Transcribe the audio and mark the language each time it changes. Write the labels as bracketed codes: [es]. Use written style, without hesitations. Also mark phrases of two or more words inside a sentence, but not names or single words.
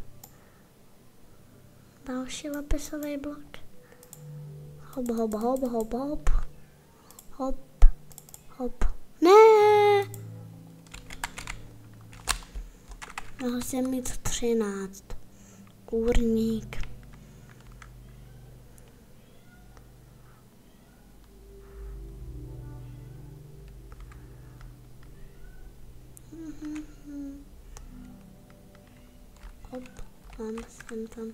[cs] Další lapisový blok. Hop, hop, hop, hop, hop. Hop, hop. Ne! Mohl jsem mít 13. Kůrník. Hop, tam jsem tam.